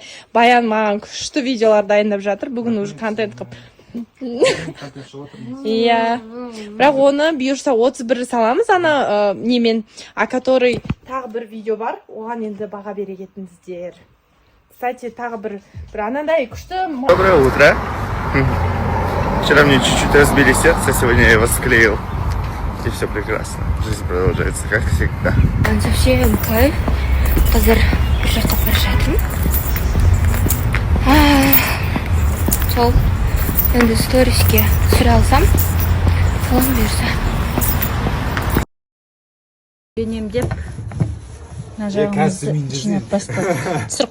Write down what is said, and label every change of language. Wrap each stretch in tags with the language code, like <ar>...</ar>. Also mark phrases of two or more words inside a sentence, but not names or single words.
<kk>Баян маған күшті видеолар дайындап жатыр. Бүгін уже контент қып. Иә. Бірақ оны бұйырса 31 саламыз. Ана немен, который тағы бір видео бар. Оған енді баға бере кетіңіздер. Кстати, тағы бір анандай күшті.</kk> <ru>Доброе утро. Вчера мне чуть-чуть разбили сердце, сегодня я его склеил. И все прекрасно. Жизнь продолжается, как всегда. Совсем кайф.</ru> <kk>Қазір бір жаққа бара жатырмын. Сол енді сториске түсіре алсам, салам бұйырса. Бенемдеп, мына жағымызды жинап бастадық.</kk>